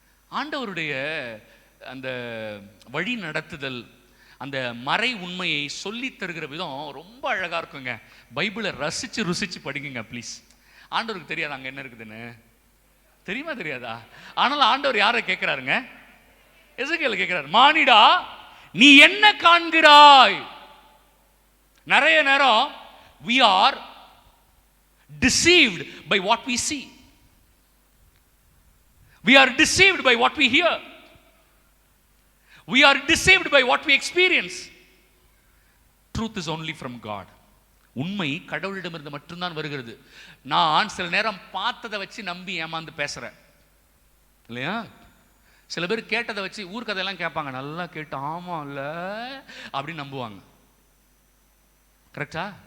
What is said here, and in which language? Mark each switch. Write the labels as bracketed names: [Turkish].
[Tamil] ஆண்டவருடைய அந்த வழி நடத்துதல், அந்த மறை உண்மையை சொல்லி தருகிற விதம் ரொம்ப அழகா இருக்குங்க. பைபிளை ரசிச்சு ருசிச்சு படிக்குங்க ப்ளீஸ். ஆண்டவருக்கு தெரியாது அங்க என்ன இருக்குதுன்னு, தெரியுமா தெரியாதா? ஆனால் ஆண்டவர் யாரை கேட்கிறாருங்க? எசேக்கியேலை கேட்கிறார், மானிடா நீ என்ன காண்கிறாய்? நிறைய நேரம் [English] we are deceived by what we see. We are deceived by what we hear. We are deceived by what we experience. Truth is only from God. [Tamil] உண்மை கடவுளிடமிருந்து மட்டும்தான் வருகிறது. நான் சில நேரம் பார்த்ததை வச்சு நம்பி ஏமாந்து பேசுறேன் இல்லையா? சில பேர் கேட்டதை வச்சு ஊர் கதையெல்லாம் கேட்பாங்க, நல்லா கேட்டு ஆமா இல்ல அப்படின்னு நம்புவாங்க. கரெக்டா?